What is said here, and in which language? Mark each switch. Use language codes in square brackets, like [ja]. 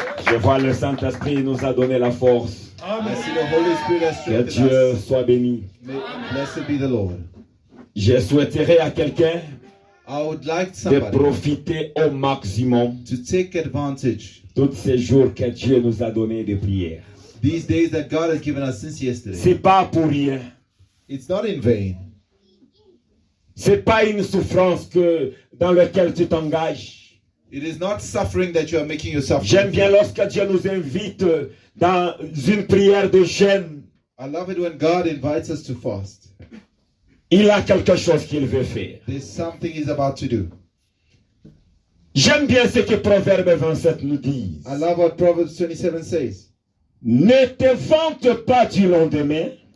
[fr] Je vois le Saint-Esprit nous a donné la force. Que Dieu soit béni. [en] Blessed be the Lord. [fr] Je souhaiterais à quelqu'un [en] I would like [fr] de [en] somebody [fr] profiter au maximum [en] to take advantage [fr] tous ces jours que Dieu nous a donnés de prière. [en] these days that God has given us since yesterday. [fr] C'est pas pour rien. [en] It's not in vain. [fr] C'est pas une souffrance dans laquelle tu t'engages. [en] It is not suffering that you are making yourself. [fr] J'aime bien lorsque Dieu nous invite dans une prière de jeûne. [en] I love it when God invites us to fast. [fr] Il a quelque chose qu'il veut faire. [en] There's something He's about to do. [fr] J'aime bien ce que Proverbe 27 nous dit. [en] I love what Proverbs 27 says. [fr] Ne te vante pas du lendemain,